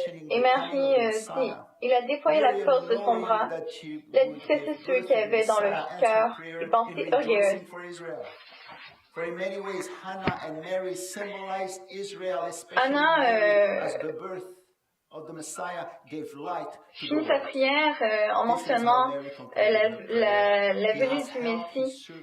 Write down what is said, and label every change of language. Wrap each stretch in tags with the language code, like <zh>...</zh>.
<fr>Et Marie dit, il a déployé la force de son bras, il a dispersé ceux qui avaient dans leur cœur des pensées orgueilleuses.</fr> <en>For in many ways, Hannah and Mary symbolized Israel, Anna as the birth of the Messiah gave light.</en> <fr>Finit sa prière en mentionnant la venue du Messie.</fr>